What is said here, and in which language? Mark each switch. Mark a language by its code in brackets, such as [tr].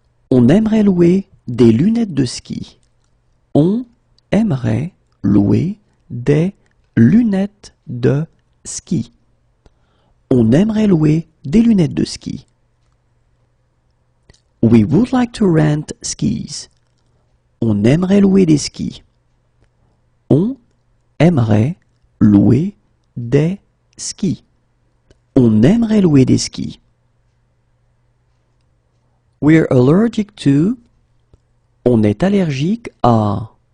[fr] On aimerait louer des lunettes de ski. On aimerait louer des lunettes de ski. On aimerait louer des lunettes de ski. [en] We would like to rent skis. [fr] On aimerait louer des skis. On aimerait louer des skis. On aimerait louer des skis. [en] We're allergic to. [fr] On est allergique à.